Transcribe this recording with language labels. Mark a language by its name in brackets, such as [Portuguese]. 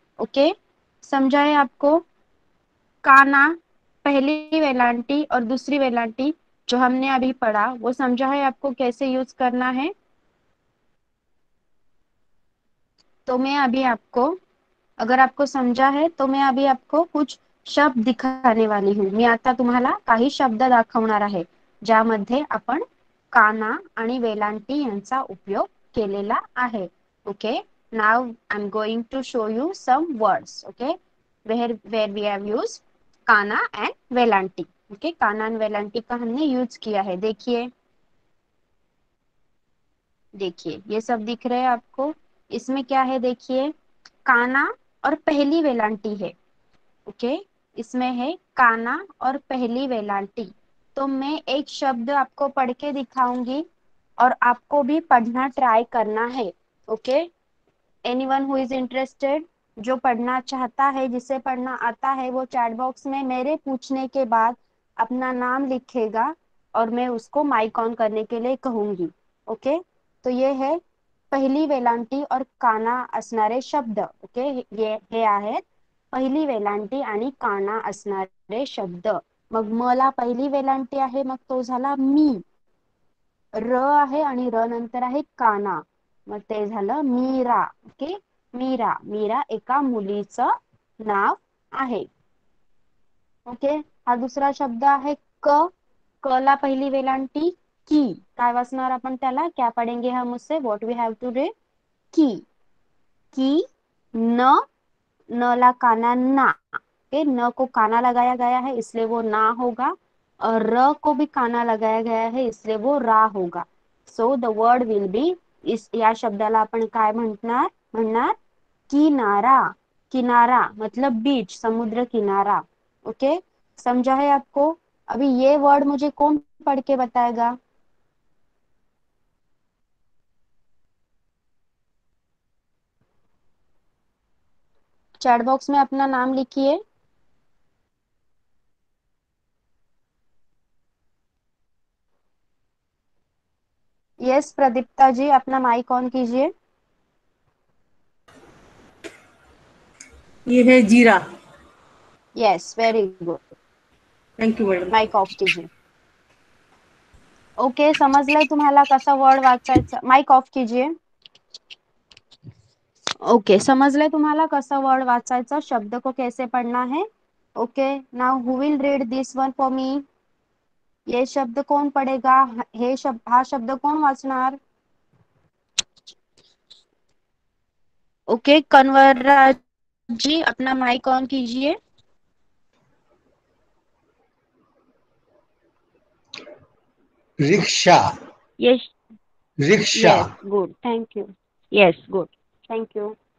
[Hindi] Okay, समझा है आपको। काना, पहली वेलांटी और दूसरी वेलांटी जो हमने अभी पढ़ा वो समझा है आपको कैसे यूज करना है। तो मैं अभी आपको, अगर आपको समजा है तो मैं अभी आपको कुछ शब्द दिखाने वाली हूँ। [Marathi] मी आता तुम्हाला काही शब्द दाखवणार आहे ज्यामध्ये आपण काना आणि वेलांटी यांचा उपयोग केलेला आहे। [English] Okay, now I am going to show you some words. Okay, where we have used काना and वेलांटी। [Hindi] ओके, काना एंड वेलांटी का हमने यूज किया है। देखिए, देखिए ये सब दिख रहे हैं आपको। इसमें क्या है देखिए, काना और पहली वेलांटी है। ओके, इसमें है काना और पहली वेलांटी। तो मैं एक शब्द आपको पढ़ के दिखाऊंगी और आपको भी पढ़ना ट्राई करना है। Okay, [English] anyone who is interested, [Hindi] जो पढ़ना चाहता है, जिसे पढ़ना आता है, वो चैट बॉक्स में मेरे पूछने के बाद अपना नाम लिखेगा और मैं उसको माइक ऑन करने के लिए कहूंगी। ओके, तो ये है पहिली वेलांटी और काना [Marathi] असणारे शब्द। ओके, ये हे आहेत पहिली वेलांटी आणि काना असणारे शब्द। मग मला पहिली वेलांटी आहे, मग तो झाला मी, र आहे आणि र नंतर आहे काना, मग ते झालं मीरा। ओके, मीरा, मीरा एका मुलीचं नाव आहे। ओके, हा दुसरा शब्द आहे क, क ला पहिली वेलांटी की, काय वाचणार आपण त्याला, [Hindi] क्या पढ़ेंगे हम उससे, [English] what we have to read, [Marathi] की न, न ला काना ना। [Hindi] ओके, न को काना लगाया गया है इसलिए वो ना होगा और र को भी काना लगाया गया है इसलिए वो रा होगा। [English] so the word will be, [Marathi] इस या शब्दाला आपण काय म्हणणार किनारा। [Hindi] किनारा मतलब बीच, समुद्र किनारा। ओके, समझा है आपको। अभी ये वर्ड मुझे कौन पढ़ के बताएगा। चैट बॉक्स में अपना नाम लिखिए। यस प्रदीप्ता जी, अपना माइक ऑन कीजिए। ये है जीरा। [English] Yes, very good, thank you madam. [Hindi] Mic off कीजिए। [Marathi] ओके, समजलंय तुम्हाला कसा वर्ड वाचायचा, [Hindi] माइक ऑफ कीजिए। [Marathi] ओके, समझ तुम्हाला कसा वर्ड वाचायचा, [Hindi] शब्द को कैसे पढ़ना है। [English] Okay, now who will read this one for me. [Hindi] ये शब्द कौन पढ़ेगा, [Marathi] हे शब्द, हा शब्द कौन वाचणार। [Hindi] ओके, कन्वर जी अपना माइक ऑन कीजिए। Rickshaw. [English] yes, [Hindi] rickshaw. [English] Yes good, thank you. Yes good, thank you.